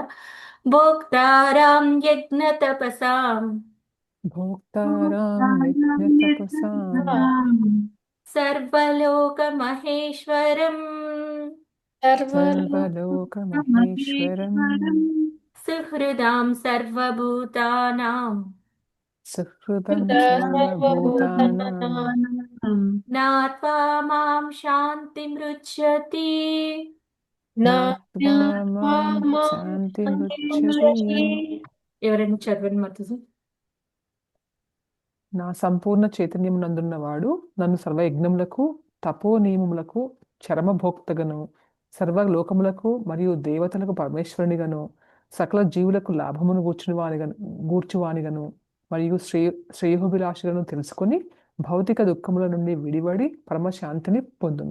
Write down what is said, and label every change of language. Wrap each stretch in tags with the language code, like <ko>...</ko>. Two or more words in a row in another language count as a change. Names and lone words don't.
<sa>భోక్తారాం యజ్ఞ తపసాం భోక్తారాం యజ్ఞ తపసాం సర్వలోక మహేశ్వరం సర్వలోక మహేశ్వరం సుహృదాం సర్వభూతానాం సుహృదం సర్వభూతానాం జ్ఞాత్వా మాం శాంతిమృచ్యతి. జ్ఞాత్వా మాం శాంతిమృచ్యతి.</sa> <te>ఎవరైనా చదవండి మాతాజీ. నా సంపూర్ణ చైతన్యమునందున్నవాడు నన్ను సర్వయజ్ఞములకు తపో నియమములకు చరమభోక్తగను సర్వలోకములకు మరియు దేవతలకు పరమేశ్వరునిగను సకల జీవులకు లాభమును గూర్చువానిగను మరియు శ్రేయోభిలాషులను తెలుసుకొని భౌతిక దుఃఖముల నుండి విడివడి పరమశాంతిని పొందును.</te>